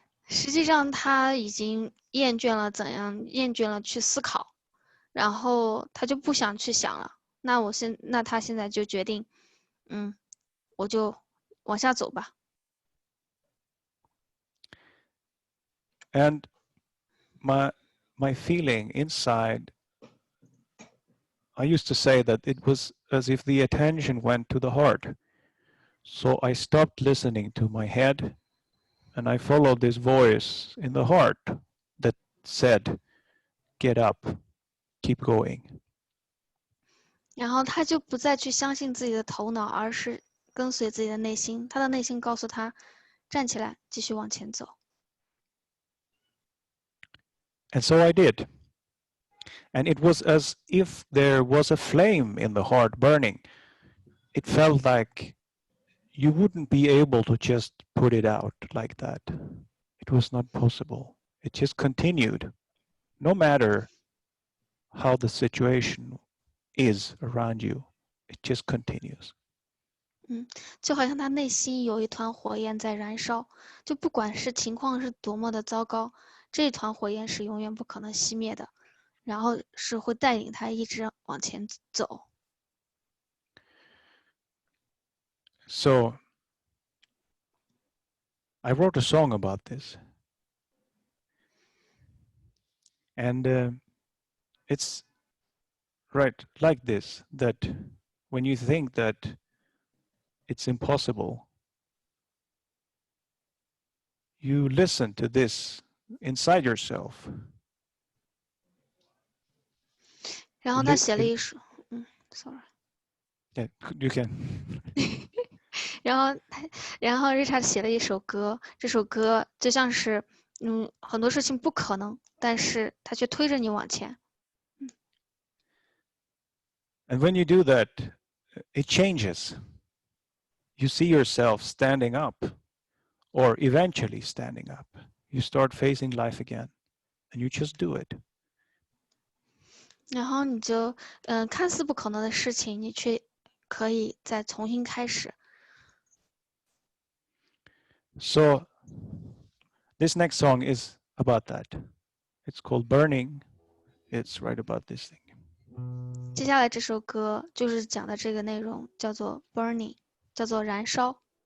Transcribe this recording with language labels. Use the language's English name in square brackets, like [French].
[Chinese] 实际上他已经厌倦了去思考，然后他就不想去想了。那他现在就决定，我就往下走吧。 [English] And my feeling inside, I used to say that it was as if the attention went to the heart. So I stopped listening to my head and I followed this voice in the heart that said, get up, keep going. [Chinese] 然后他就不再去相信自己的头脑，而是跟随自己的内心。他的内心告诉他，站起来，继续往前走。 [English] And so I did. And it was as if there was a flame in the heart burning. It felt like you wouldn't be able to just put it out like that. It was not possible. It just continued, no matter how the situation is around you. It just continues. [Chinese] 就好像他内心有一团火焰在燃烧，就不管是情况是多么的糟糕，这团火焰是永远不可能熄灭的，然后是会带领他一直往前走。 [English] So I wrote a song about this. And it's right like this, that when you think that it's impossible, you listen to this inside yourself. [Chinese] 然后他写了一首， [English] sorry。 Yeah, you can. [Chinese] 然后 Richard 写了一首歌，这首歌就像是，很多事情不可能，但是他却推着你往前。 [English] And when you do that, it changes. You see yourself standing up, or eventually standing up. You start facing life again, and you just do it. [Chinese] 然后你就，看似不可能的事情，你却可以再重新开始。 [English] So this next song is about that. It's called Burning. It's right about this thing. [Chinese] 接下来这首歌就是讲的这个内容，叫做 burning， 叫做燃烧。